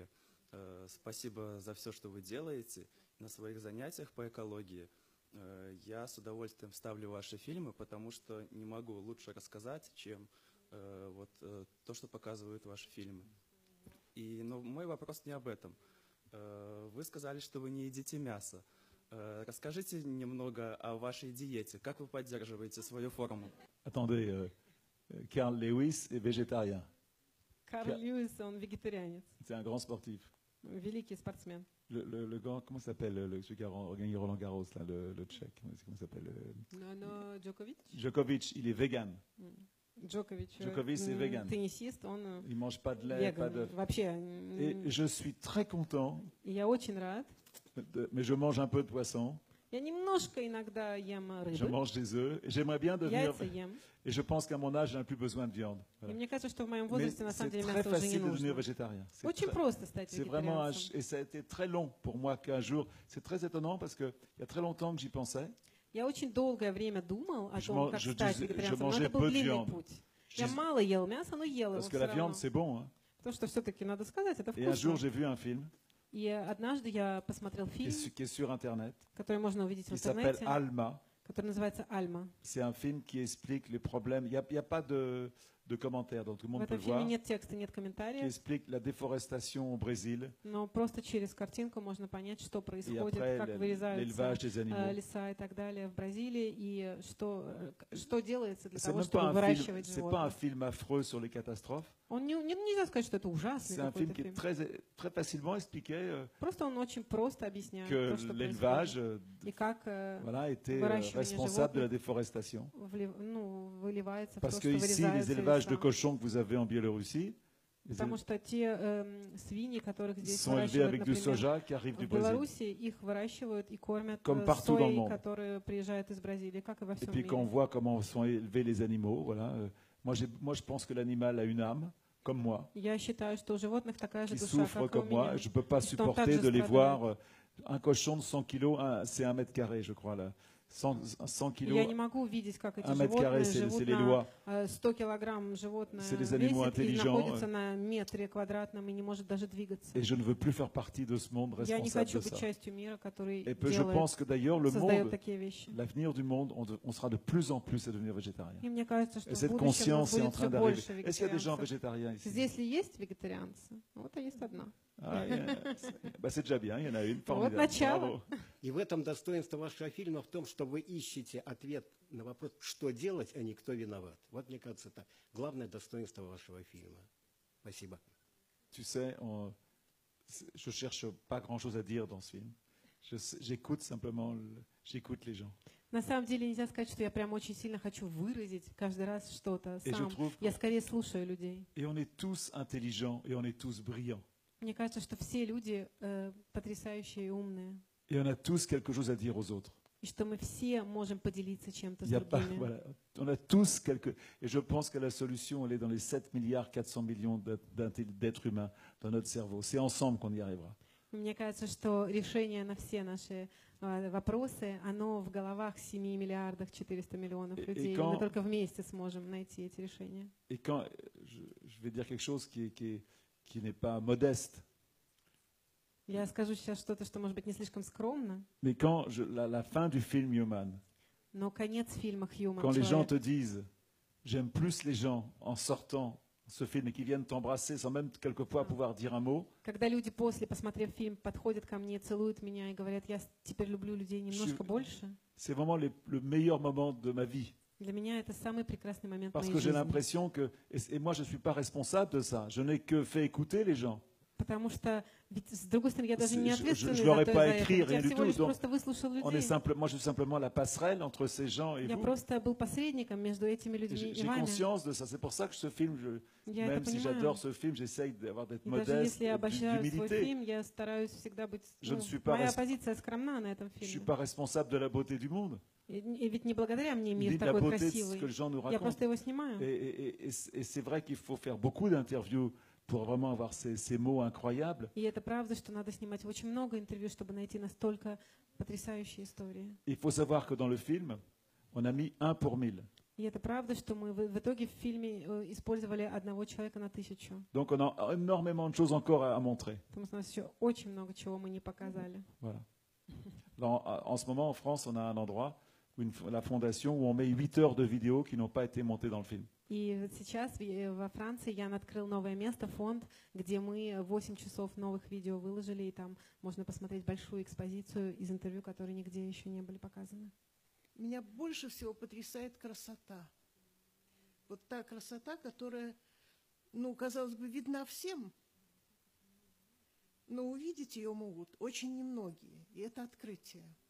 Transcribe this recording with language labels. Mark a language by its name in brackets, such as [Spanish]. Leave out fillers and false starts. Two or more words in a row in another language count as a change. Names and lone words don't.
[Russian] Спасибо за все, что вы делаете. На своих занятиях по экологии я с удовольствием ставлю ваши фильмы, потому что не могу лучше рассказать, чем то, что показывают ваши фильмы. Но мой вопрос не об этом. Вы сказали, что вы не едите мясо. Расскажите немного о вашей диете. Как вы поддерживаете свою форму? [French] Attendez, Carl Lewis est végétarien. [Russian] Карл Льюис, он вегетарианец, [French] C'est un grand sportif. [Russian] великий спортсмен. [French] Le grand, comment s'appelle celui qui a gagné Roland Garros, là, le tchèque, comment s'appelle [Russian] Но Джокович? [French] Djokovic, il est vegan. Djokovic, c'est vegan. [Russian] теннисист, он [French] Il mange pas de lait, pas [Russian] веган. [French] de. [Russian] Вообще, [French] Et je suis très content, [Russian] и я очень рад. [French] mais je mange un peu de poisson, [Russian] Я немножко иногда ем [French] je [Russian] рыбу, [French] mange des œufs, et j'aimerais bien devenir. [Russian] яйца ем. [French] Et je pense qu'à mon âge, je n'ai plus besoin de viande. [Russian] И [French] Voilà. [Russian] мне кажется, что в моем [French] Mais [Russian] возрасте на самом [French] c'est [Russian] деле [French] très [Russian] мясо уже не [French] facile de devenir [Russian] нужно. [French] végétarien. [Russian] Очень просто стать [French] C'est vraiment [Russian] вегетарианцем. [French] et ça a été très long pour moi qu'un jour. C'est très étonnant parce que il y a très longtemps que j'y pensais. [Russian] Я очень долгое время думал о [French] Je [Russian] том, как стать [French] je [Russian] вегетарианцем, но [French] mangeais [Russian] это был [French] peu de [Russian] длинный [French] viande. [Russian] путь. Я мало ел мяса, но ел его [French] Parce que [Russian] все [French] la viande, [Russian] равно. [French] c'est bon. Hein. [Russian] Потому что все-таки, надо сказать, это [French] Et un jour, [Russian] вкусно. [French] j'ai vu un film [Russian] И однажды я посмотрел фильм, [French] qui est sur Internet, [Russian] который можно увидеть в [French] qui s'appelle интернете, Alma. [Russian] который называется «Альма». [French] C'est un film qui explique les problèmes. Il n'y a pas de commentaires, donc tout le [Russian] В [French] monde peut [Russian] этом [French] le [Russian] фильме [French] voir. [Russian] нет текста, нет [French] Qui [Russian] комментариев, [French] explique la déforestation au Brésil [Russian] но просто через картинку можно понять, что [French] et [Russian] происходит, [French] après [Russian] как вырезаются [French] l'élevage des animaux. [Russian] леса и так далее в Бразилии, и что делается для [French] C'est [Russian] того, [French] même [Russian] чтобы [French] pas un film. [Russian] выращивать [French] C'est pas un [Russian] животных. [French] film affreux sur les catastrophes. [Russian] Нельзя сказать, что это ужасный [French] C'est un film [Russian] какой-то [French] qui est [Russian] фильм. [French] très facilement expliqué [Russian] Просто он очень просто объясняет [French] que [Russian] то, что [French] l'élevage [Russian] происходит. И как [French] voilà, était [Russian] выращивание [French] responsable de la [Russian] животных [French] déforestation. [Russian] выливается в [French] Parce [Russian] то, [French] que [Russian] что [French] ici, [Russian] вырезаются [French] les élevages de [Russian] леса. [French] cochons que vous avez en Biélorussie [Russian] Потому что те свиньи, которых здесь [French] sont élevés [Russian] выращивают, [French] avec du [Russian] например, [French] soja qui arrive du [Russian] в [French] Brésil. [Russian] Беларуси, их выращивают и кормят [French] Comme partout dans le [Russian] соей, [French] monde. [Russian] которые приезжают из Бразилии, как и во [French] Et [Russian] всем [French] puis quand on [Russian] мире. [French] voit comment sont élevés les animaux, voilà. Moi, je pense que l'animal a une âme, comme moi, [Russian] Я считаю, что у животных такая же [French] qui [Russian] душа, [French] souffre [Russian] как и у [French] comme moi. [Russian] меня. [French] Je ne peux pas [Russian] Что он [French] supporter [Russian] также [French] de les [Russian] страдает. [French] voir. Un cochon de 100 kilos, c'est 1 mètre carré, je crois, là. 100 [Russian] Я [French] kilos, [Russian] не могу видеть, как эти [French] 1 mètre carré, [Russian] животные [French] c'est [Russian] живут [French] les [Russian] на [French] lois. [Russian] 100 килограмм животное [French] C'est des animaux [Russian] весит и [French] intelligents, [Russian] находится на метре квадратном и не может даже двигаться. [French] Et je ne veux plus faire partie de ce monde [Russian] Я не [French] responsable [Russian] хочу [French] de [Russian] быть [French] ça. [Russian] частью мира, который [French] Et puis je pense que d'ailleurs, le [Russian] создает [French] monde, [Russian] такие вещи. [French] l'avenir du monde, on sera de plus en plus à devenir végétarien. [Russian] И мне кажется, что [French] Et [Russian] в [French] cette [Russian] будущем у нас [French] conscience est en [Russian] будет [French] train [Russian] все [French] d'arriver. [Russian] больше [French] Est-ce qu'il y a des gens [Russian] вегетарианцев. [French] végétariens ici? [Russian] Здесь ли есть вегетарианцы? Вот и есть одна. [French] Ah, c'est déjà bien, il y en a une. [Russian] Вот [French] Formidable. [Russian] начало. [French] Bravo. [Russian] И в этом достоинство вашего фильма в том, что вы ищете ответ на вопрос, что делать, а не кто виноват. Вот, мне кажется, это главное достоинство вашего фильма. Спасибо. [French] Tu sais, je cherche pas grand-chose à dire dans ce film. J'écoute simplement, j'écoute les gens. [Russian] На самом деле нельзя сказать, что я прям очень сильно хочу выразить каждый раз что-то [French] Et je [Russian] сам. [French] trouve [Russian] Я скорее слушаю людей. [French] Et on est tous intelligents et on est tous brillants. [Russian] Мне кажется, что все люди потрясающие и умные. [French] Et on a tous quelque chose à dire aux autres. [Russian] И что мы все можем поделиться чем-то [French] Il [Russian] с [French] y a pas, [Russian] другими. [French] voilà, on a tous quelque... Et je pense que la solution, elle est dans les 7 milliards 400 millions d'êtres humains dans notre cerveau. C'est ensemble qu'on y arrivera. [Russian] Мне кажется, что решение на все наши вопросы, оно в головах 7 миллиардов 400 миллионов людей. [French] quand- [Russian] Мы только вместе сможем найти эти решения. [French] Et quand je vais dire quelque chose qui n'est pas modeste, [Russian] Я скажу сейчас что-то, что может быть не слишком скромно, [French] mais quand la fin du film Human, [Russian] но конец фильма «Human» [French] quand les gens te [Russian] человек. [French] disent j'aime plus les gens en sortant ce film et qui viennent t'embrasser sans même quelquefois pouvoir dire un mot, [Russian] Когда люди после, посмотрев фильм, подходят ко мне, целуют меня и говорят, я теперь люблю людей немножко больше, [French] c'est vraiment le meilleur moment de ma vie. [Russian] для меня это самый прекрасный момент [French] Parce [Russian] моей [French] que j'ai [Russian] жизни. [French] l'impression que, et moi je ne suis pas responsable de ça, je n'ai que fait écouter les gens. [Russian] Потому что, ведь, с другой стороны, я даже не ответственна [French] Je [Russian] за [French] leur ai [Russian] то, [French] pas [Russian] за это. [French] écrit [Russian] Я [French] rien du [Russian] всего [French] tout. [Russian] лишь [French] Donc, [Russian] просто выслушал [French] moi [Russian] людей. [French] je suis simplement la passerelle entre ces gens et [Russian] Я [French] vous. [Russian] просто был посредником между этими [French] Et [Russian] людьми и [French] J'ai [Russian] вами. [French] conscience de ça. C'est pour ça que ce film, [Russian] Я [French] même [Russian] это [French] si [Russian] понимаю. [French] j'adore ce film, j'essaye d'être [Russian] И даже [French] modeste, [Russian] если я обожаю свой [French] d'humilité. [Russian] фильм, я стараюсь всегда быть... [French] Je ne [Russian] ну, [French] suis pas [Russian] моя [French] resp- [Russian] позиция скромна на этом [French] Je ne suis [Russian] фильме. [French] pas responsable de la beauté du monde, [Russian] И ведь не благодаря мне [French] ni [Russian] мир [French] de la [Russian] такой [French] beauté de ce [Russian] красивый. [French] que les gens nous [Russian] Я [French] racontent. [Russian] просто его снимаю. [French] Et c'est vrai qu'il faut faire beaucoup d'interviews pour vraiment avoir ces mots incroyables. [Russian] И это правда, что надо снимать очень много интервью, чтобы найти настолько потрясающие истории. [French] Il faut savoir que dans le film, on a mis 1 pour 1000. [Russian] И это правда, что мы в итоге в фильме использовали одного человека на 1000. [French] Donc on a énormément de choses encore à montrer. [Russian] Потому что у нас еще очень много чего мы не показали. [French] Voilà. En ce moment, en France, on a un endroit, la fondation, où on met 8 heures de vidéos qui n'ont pas été montées dans le film. [Russian] И вот сейчас во Франции Ян открыл новое место, фонд, где мы 8 часов новых видео выложили, и там можно посмотреть большую экспозицию из интервью, которые нигде еще не были показаны. Меня больше всего потрясает красота. Вот та красота, которая, ну, казалось бы, видна всем, но увидеть ее могут очень немногие, и это открытие.